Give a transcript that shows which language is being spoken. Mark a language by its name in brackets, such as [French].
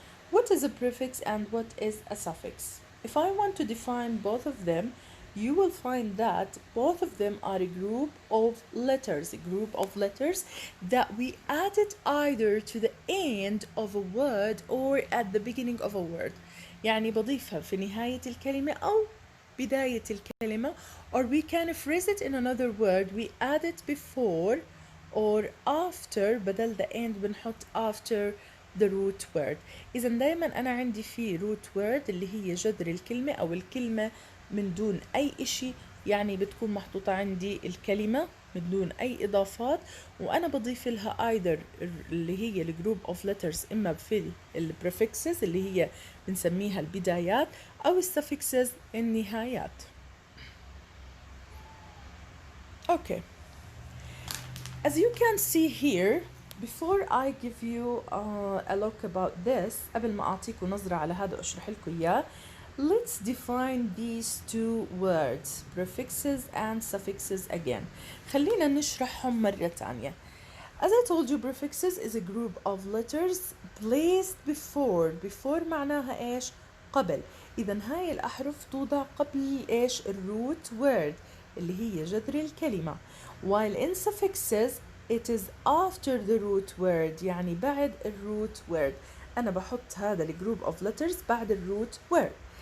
[English] What is a prefix and what is a suffix? If I want to define both of them, you will find that both of them are a group of letters that we added either to the end of a word or at the beginning of a word. [Arabic] يعني بضيفها في نهاية الكلمة أو بداية الكلمة, [English] or we can phrase it in another word. We add it before or after, بدل the end بنحط after the root word. [Arabic] إذا دايما أنا عندي في root word اللي هي جذر الكلمة أو الكلمة من دون أي إشي، يعني بتكون محطوطة عندي الكلمة من دون أي إضافات، وأنا بضيف لها either اللي هي الجروب of letters إما في prefixes اللي هي بنسميها البدايات أو suffixes النهايات. [English] Okay. As you can see here, before I give you a look about this, [Arabic] قبل ما أعطيكم نظرة على هذا وأشرح لكم إياه, [English] let's define these two words, prefixes and suffixes again. [Arabic] خلينا نشرحهم مرة تانية. [English] As I told you, prefixes is a group of letters placed before [Arabic] معناها إيش؟ قبل. إذا هاي الأحرف توضع قبل إيش؟ الروت word اللي هي جذر الكلمة. [English] While in suffixes it is after the root word، [Arabic] يعني بعد الروت [English] word. [Arabic] أنا بحط هذا الجروب of letters بعد الروت word.